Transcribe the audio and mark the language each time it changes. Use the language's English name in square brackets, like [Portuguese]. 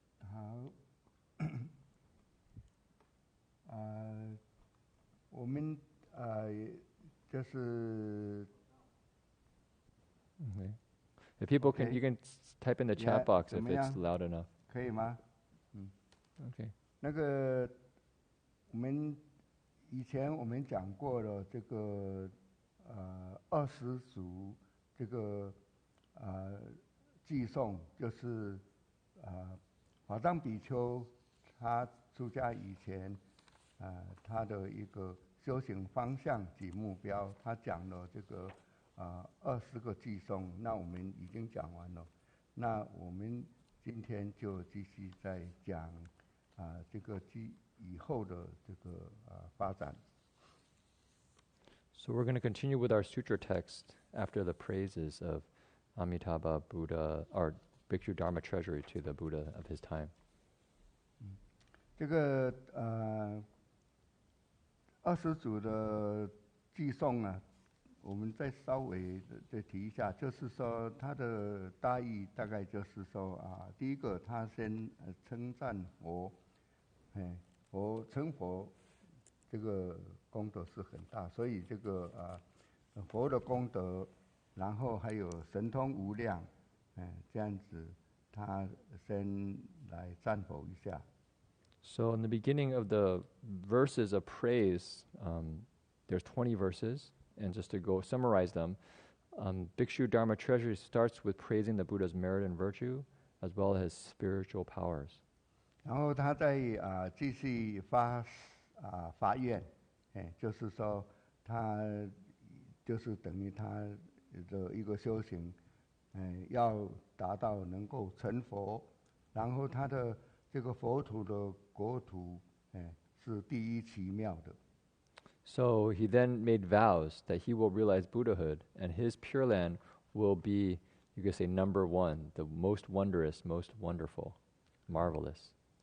[Chinese] 好。我们就是。 [English] Okay. If people can, you can type in the chat box if it's loud enough. [Chinese] 可以吗 [English] ？Okay. [Chinese] 那个，以前我们讲过了，这个20组这个寄诵，就是法藏比丘他出家以前他的一个修行方向及目标，他讲了这个20个寄诵，那我们已经讲完了。那我们今天就继续再讲这个以后的这个发展。 [English] So we're going to continue with our sutra text after the praises of Amitabha Buddha, our Bhikshu Dharma treasury to the Buddha of his time. [Chinese] 这个20组的寄诵啊，我们再稍微再提一下，就是说它的大意大概就是说第一个他先称赞佛，成佛这个功德是很大，所以这个佛的功德，然后还有神通无量，这样子他先来赞佛一下。 [English] So in the beginning of the verses of praise, there's 20 verses, and just to go summarize them, Bhikshu Dharma Treasury starts with praising the Buddha's merit and virtue, as well as his spiritual powers. [Chinese] 然后他再继续发愿，就是说他就是等于他的一个修行，要达到能够成佛，然后他的这个佛土的国土，是第一奇妙的。 [English] So he then made vows that he will realize Buddhahood, and his Pure Land will be, you could say, number one, the most wondrous, most wonderful, marvelous.